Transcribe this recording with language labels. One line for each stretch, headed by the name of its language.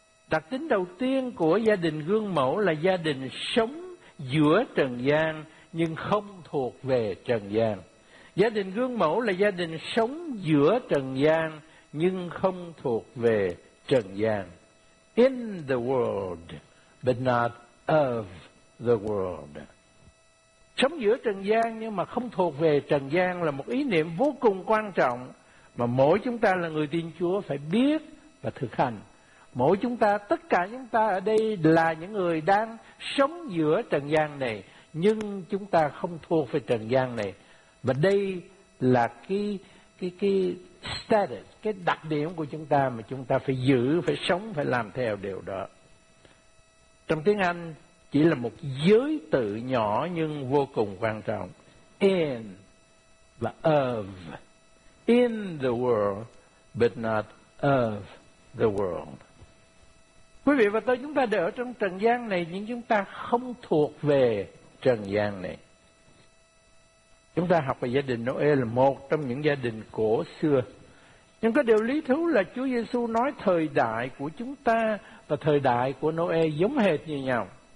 Vietnamese: Đặc tính đầu tiên của gia đình gương mẫu là gia đình sống giữa trần gian nhưng không thuộc về trần gian. Gia đình gương mẫu là gia đình sống giữa trần gian nhưng không thuộc về trần gian.
English: In the world, but not of the world.
Vietnamese: Sống giữa trần gian nhưng mà không thuộc về trần gian là một ý niệm vô cùng quan trọng mà mỗi chúng ta là người tin Chúa phải biết và thực hành. Mỗi chúng ta, tất cả chúng ta ở đây là những người đang sống giữa trần gian này, nhưng chúng ta không thuộc về trần gian này. Và đây là cái status, cái đặc điểm của chúng ta mà chúng ta phải giữ, phải sống, phải làm theo điều đó. Trong tiếng Anh, chỉ là một giới tự nhỏ nhưng vô cùng quan trọng.
English: In và of. In the world, but not of the world.
Vietnamese: Quý vị và tôi, chúng ta đều ở trong trần gian này, nhưng chúng ta không thuộc về trần gian này. Chúng ta học về gia đình Noe là một trong những gia đình cổ xưa. Nhưng có điều lý thú là Chúa Giêsu nói thời đại của chúng ta và thời đại của Noe giống hệt như nhau.